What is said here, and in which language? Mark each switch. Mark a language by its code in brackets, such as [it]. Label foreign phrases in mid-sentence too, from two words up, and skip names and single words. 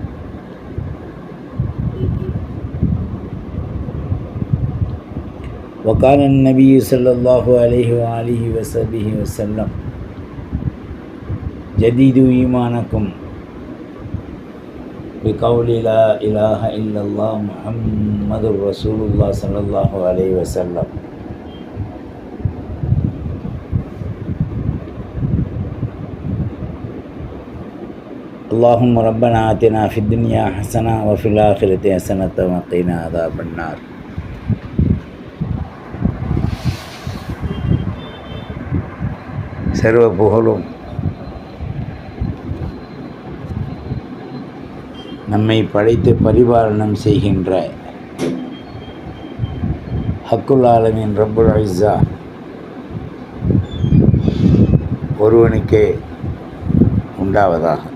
[ar] وقال النبي صلى الله عليه وآله وصحبه وسلم: جديدوا إيمانكم بقول لا إله إلا الله محمد رسول الله صلى الله عليه وسلم. اللهم ربنا آتنا في الدنيا حسنة وفي الآخرة حسنة وقنا عذاب النار. [ta] சர்வ புகழும் நம்மை படைத்து பரிபாலனம் செய்கின்ற [ar] حق العالمين رب العزة [ta] ஒருவனுக்கே உண்டாவதாக.